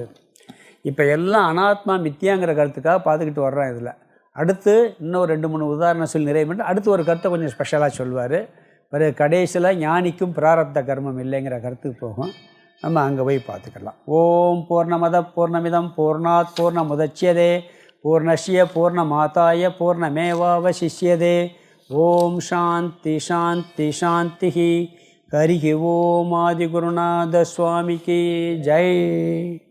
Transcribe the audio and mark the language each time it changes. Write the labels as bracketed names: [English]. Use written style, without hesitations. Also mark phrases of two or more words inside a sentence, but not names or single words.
[Tamil] இப்போ எல்லாம் அனாத்மா மித்தியாங்கிற கருத்துக்காக பார்த்துக்கிட்டு வர்றோம். இதில் அடுத்து இன்னும் 2-3 உதாரணம் சொல்லி நிறைவு பண்ணி அடுத்து ஒரு கருத்தை கொஞ்சம் ஸ்பெஷலாக சொல்வார். பிறகு கடைசியில் ஞானிக்கும் பிராரப்த கர்மம் இல்லைங்கிற கருத்துக்கு போகும். நம்ம அங்கே போய் பார்த்துக்கலாம். [Sanskrit] ओम् पूर्णमद पूर्णमिदम् पूर्णात् पूर्णमुदच्यते पूर्णस्य पूर्णमादाय पूर्णमेवावशिष्यते. ओम् शान्ति शान्ति शान्ति. हरिः ओम् [Tamil] ஆதிகுருநாத சுவாமிக்கு ஜெய்.